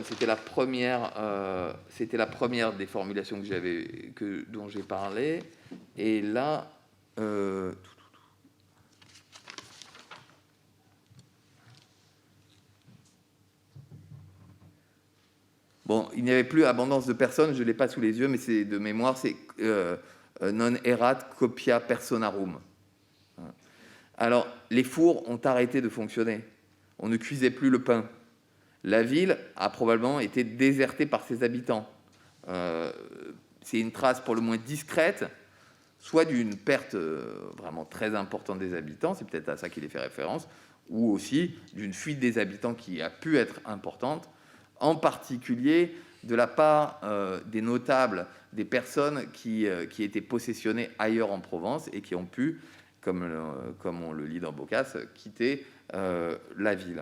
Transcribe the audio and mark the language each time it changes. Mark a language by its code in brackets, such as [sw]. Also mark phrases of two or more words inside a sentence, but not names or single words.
[fr] C'était la première des formulations dont j'ai parlé. Et là, bon, il n'y avait plus abondance de personnes. Je ne l'ai pas sous les yeux, mais c'est de mémoire, c'est [la] non erat copia personarum. [fr] Alors, les fours ont arrêté de fonctionner. On ne cuisait plus le pain. La ville a probablement été désertée par ses habitants. C'est une trace pour le moins discrète, soit d'une perte vraiment très importante des habitants, c'est peut-être à ça qu'il est fait référence, ou aussi d'une fuite des habitants qui a pu être importante, en particulier de la part des notables, des personnes qui étaient possessionnées ailleurs en Provence et qui ont pu, comme on le lit dans Boccace, quitter la ville.